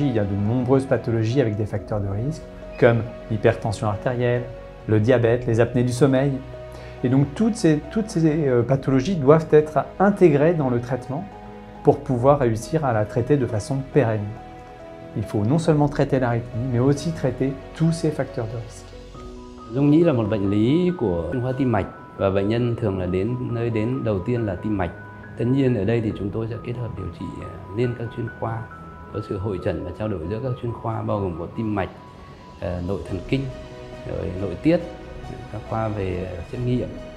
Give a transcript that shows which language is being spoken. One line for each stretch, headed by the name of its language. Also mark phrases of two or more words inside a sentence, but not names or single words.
French: Il y a de nombreuses pathologies avec des facteurs de risque, comme l'hypertension artérielle, le diabète, les apnées du sommeil. Et donc toutes ces pathologies doivent être intégrées dans le traitement pour pouvoir réussir à la traiter de façon pérenne. Il faut non seulement traiter l'arythmie, mais aussi traiter tous ces facteurs de risque.
Vietnamese: Rung nhĩ là một bệnh lý của chuyên khoa tim mạch và bệnh nhân thường là nơi đến đầu tiên là tim mạch. Tất nhiên ở đây thì chúng tôi sẽ kết hợp điều trị liên các chuyên khoa, có sự hội chẩn và trao đổi giữa các chuyên khoa bao gồm có tim mạch, nội thần kinh, rồi nội tiết, các khoa về xét nghiệm.